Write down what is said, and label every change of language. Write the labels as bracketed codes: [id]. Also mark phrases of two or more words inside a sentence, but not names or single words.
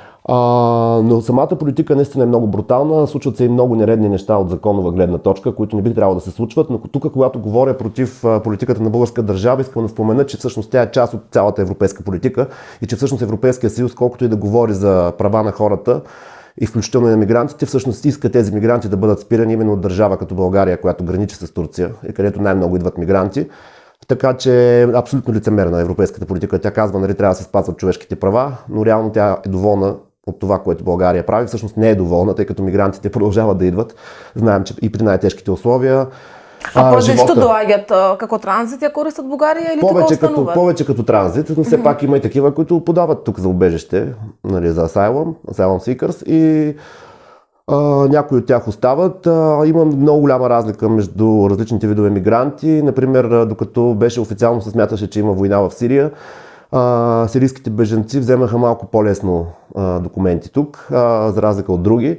[bg] Но самата политика наистина е много брутална, случват се и много нередни неща от законова гледна точка, които не би трябвало да се случват, но тук, когато говоря против политиката на българска държава, искам да спомена, че всъщност тя е част от цялата европейска политика и че всъщност Европейския съюз, колкото и да говори за права на хората и включително и на мигрантите, всъщност иска тези мигранти да бъдат спирани именно от държава като България, която граничи с Турция и където най-много идват мигранти. Така че е абсолютно лицемерна европейската политика. Тя казва, нали, трябва да се спазват човешките права, но реално тя е доволна от това, което България прави. Всъщност не е доволна, тъй като мигрантите продължават да идват. Знаем, че и при най-тежките условия. [mk] Поради што доаѓат како транзит, ја користат Бугарија или тука остануваат? [bg] Повече като транзит, но все пак има и такива, които подават тук за убежище, нали, за [en] asylum seekers [bg] и някои от тях остават. Има много голяма разлика между различните видове мигранти. Например, докато беше официално се смяташе, че има война в Сирия, сирийските бежанци вземаха малко по-лесно документи тук, за разлика от други.